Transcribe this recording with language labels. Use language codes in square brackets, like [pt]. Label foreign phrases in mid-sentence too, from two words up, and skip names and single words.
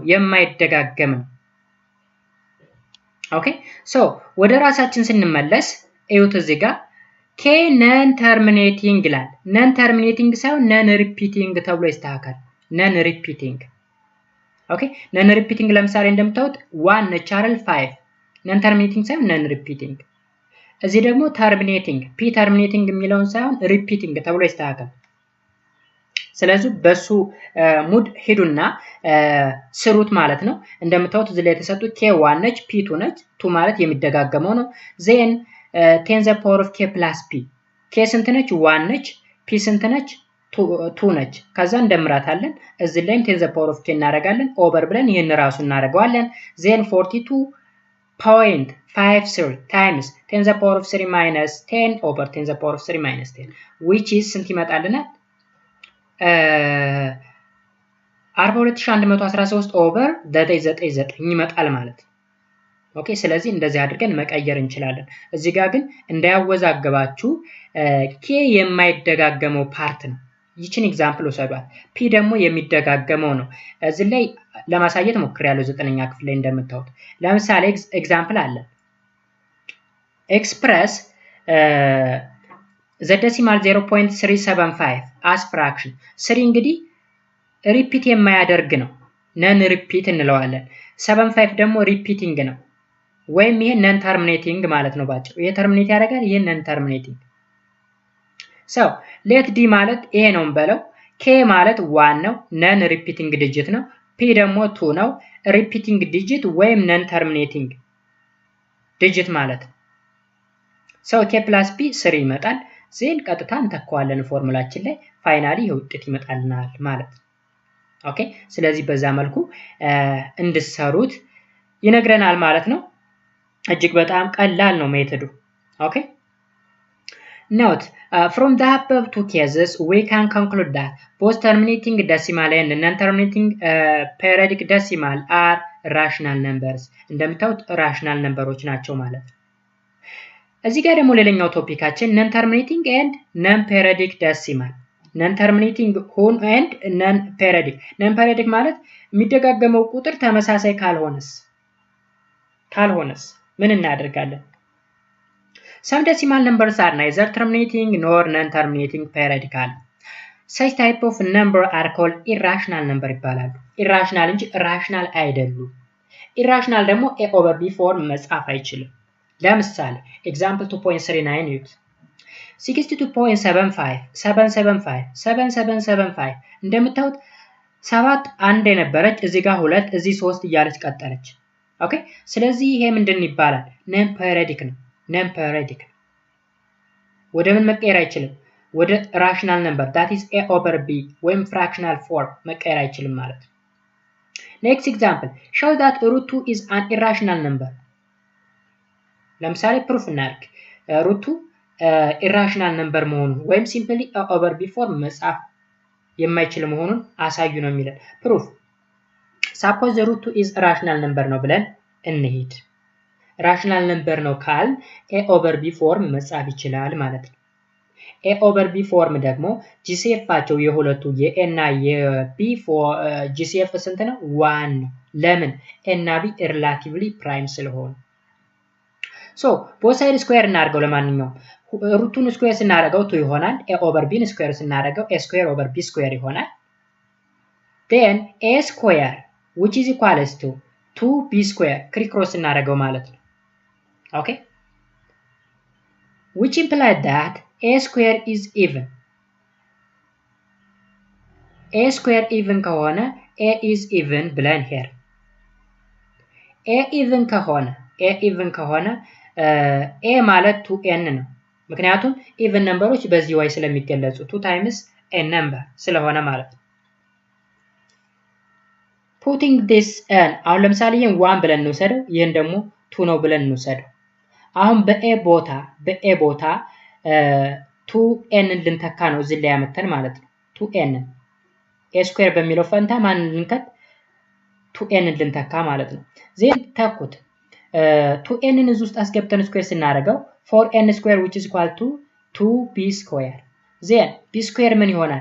[am] የማይደጋገም ነው። [en] okay so [am] ወደ ራሳችን ስንመለስ እዩት እዚህ ጋር k [en] non terminating [am] ይላል። [en] non terminating [am] ሳይሆን [en] non repeating [am] ተብሎ ይስተካከል። [en] non repeating okay non repeating [am] ለምሳሌ እንደምታዩት 1 ነች አይደል 5 [en] non terminating [am] ሳይሆን [en] non repeating። [am] እዚህ ደግሞ [en] terminating p terminating [am] የሚለውን ሳይሆን repeating ተብሎ ይስተካከል። ስለዚህ በሱ ሙድ ሄዱና ስሩት ማለት ነው። እንደምታዩት እዚህ ላይ የተሰጡት k1 ነች p2 ነች 2 ማለት የሚደጋገመው ነው። [en] then 10 the power of k plus p k [am] ስንት ነች 1 ነች p ስንት ነች 2 ነች። ከዛ እንደምራታለን እዚህ ላይም [en] 10 the power of k [am] እናደርጋለን ኦቨር ብለን ይሄን ራሱ እናደርገዋለን። [en] then 42.53 times 10 the power of 3 minus 10 over 10 the power of 3 minus 10 which is [am] ስንት ይመጣልናል? 42113 ኦቨር 999 ይመጣል ማለት ነው። ኦኬ ስለዚህ እንደዚህ አድርገን መቀየር እንችላለን። እዚህ ጋር ግን እንዳያወዛገባችሁ k የማይደጋገመው ፓርት ነው። ይችን ኤግዛምፕል ወሰዷል። p ደግሞ የሚደጋገመው ነው። እዚህ ላይ ለማሳየት ሞክሬያለሁ 9ኛ ክፍል ላይ እንደምታዩት። ለምሳሌ ኤግዛምፕል አለ [en] express the decimal 0.375 as fraction [am] 3 እንግዲህ ሪፒት የማያደርግ ነው [en] non repeat [am] እንለዋለን። 75 ደግሞ ሪፒቲንግ ነው ወይም ይሄ [en] non terminating [am] ማለት ነው። ባጭሩ ይሄ ተርሚኔት ያደርጋል፣ ይሄ [en] non terminating። so let d [am] ማለት ይሄ ነው እንበለው። k ማለት 1 ነው [en] non repeating digit [am] ነው። p ደግሞ 2 ነው [en] repeating digit [am] ወይም [en] non terminating digit [am] ማለት ነው። [en] so k plus p [am] 3 ይመጣል። ዜን ቀጥታ እንተካዋለን ፎርሙላችን ላይ ፋይናሊ ይሄ ውጤት ይመጣልናል ማለት ነው። ኦኬ ስለዚህ በዛ መልኩ እንድሰሩት ይነግረናል ማለት ነው። እጅግ በጣም ቀላል ነው ሜተዱ። [en] okay note from the above two cases we can conclude that both terminating decimal and non-terminating periodic decimal are rational numbers እንደምታዩት rational numberዎች [am] ናቸው ማለት ነው። እዚህ ጋር ደግሞ ሌላኛው ቶፒካችን [en] non terminating and non periodic decimal non terminating ሆን and non periodic [am] ማለት የሚደጋገመው ቁጥር ተመሳሳይ ካልሆነስ ምን እናደርጋለን? [en] some decimal numbers are neither terminating nor non terminating periodical. such type of number are called irrational number [am] ይባላሉ። irrational እንጂ rational አይደሉም። irrational ደግሞ [en] a over b form [am] መጻፍ አይችልም። ለምሳሌ ኤግዛምፕል 2.39 ዩት 62.75 እንደምታዩት 7 አንድ የነበረች እዚህ ጋር 2 እዚህ 3 እያለች ቀጠለች። ኦኬ ስለዚህ ይሄ ምንድን ይባላል? [en] non periodic [am] ነው። [en] non periodic [am] ወደ ምን መቀየር አይችልም? [en] ወደ rational number that is a over b ወይም fractional form [am] መቀየር አይችልም ማለት ነው። [en] next example show that root 2 is an irrational number. [am] ለምሳሌ ፕሩፍ እናድርግ [en] root irrational number [am] መሆኑን ወይም [en] simply over b form [am] መጻፍ የማይችል መሆኑን አሳዩ ነው የሚለን። [en] proof suppose the root 2 is a rational number [am] ነው ብለን እንሂድ። [en] rational number [am] ነው ካል [en] a over b form [am] መጻፍ ይችላል ማለት ነው። [en] a over b form [am] ደግሞ ጂሲኤፋቸው የሁለቱ የa እና የb ጂሲኤፍ ስንት ነው? 1 ነው። ለምን? [en] a እና b relatively prime ስለሆኑ። so both side square [am] እናድርገው። ለማንኛውም ሩቱን [en] ስኩዌር [am] ስናደርገው 2 ይሆናል። [en] a over b square ስናደርገው a square over b square ይሆናል። then a square which is equals to 2b square crisscross [am] እናደርገው ማለት ነው። [en] okay, which implies that a square is even. a square even [am] ከሆነ [en] a is even [am] ብለን [en] here a even [am] ከሆነ a ማለት 2n ነው። ምክንያቱም [en] even numbers [am] በዚህ way ስለሚገለጹ 2 [en] times a number [am] ስለሆነ ማለት ነው። [en] putting this n [am] አሁን ለምሳሌ ይሄን 1 ብለን እንውሰደው፣ ይሄን ደግሞ 2 ነው ብለን እንውሰደው። አሁን በa ቦታ 2n ልንተካ ነው እዚህ ላይ ያመጣን ማለት ነው። 2n [en] a square [am] በሚለው ፈንታ ማን ልንከት 2n ልንተካ ማለት ነው። ዜን ተኩት 2n እዚህ ውስጥ አስገብተን ስኩዌር ስናደርገው [en] 4n square which is equal to 2b square። then b square [am] ምን ይሆናል?